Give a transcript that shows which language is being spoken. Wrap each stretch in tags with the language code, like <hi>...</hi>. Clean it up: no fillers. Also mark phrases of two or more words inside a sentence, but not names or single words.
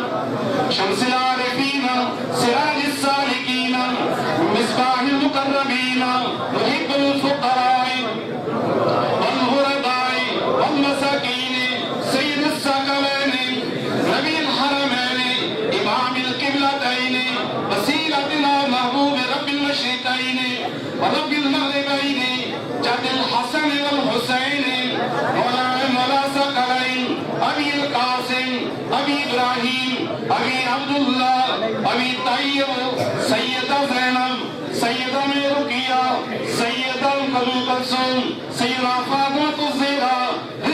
<ar>شمس العارفين سراج السالكين مصباح المقربين محب الفقراء والغرباء والمساكين سيد الثقلين نبي الحرمين إمام القبلتين وسيلتنا محبوب رب المشرقين ورب المغربين جد الحسن والحسين مولى الثقلين أبي القاسم أبي إبراهيم أبي عبد الله أبي الطيب سيدة زينب سيدة رقية سيدة أم كلثوم سيدة فاطمة الزهراء</ar>